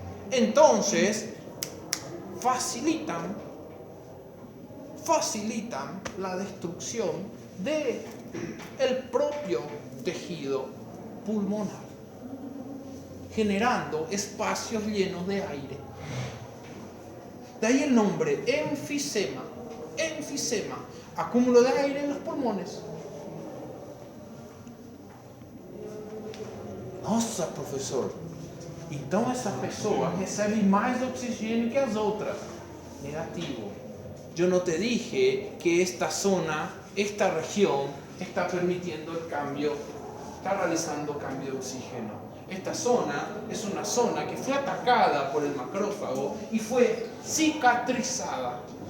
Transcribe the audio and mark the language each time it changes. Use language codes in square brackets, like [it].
[es] Entonces, facilitan la destrucción del propio tejido pulmonar, generando espacios llenos de aire. De ahí el nombre, enfisema. Enfisema, acúmulo de aire en los pulmones. [pt] Nossa, professor, então essa pessoa recebe mais oxigênio que as outras. [es] Negativo. Yo no te dije que esta zona, esta región, está permitiendo el cambio, está realizando cambio de oxígeno. Esta zona es una zona que fue atacada por el macrófago y fue cicatrizada.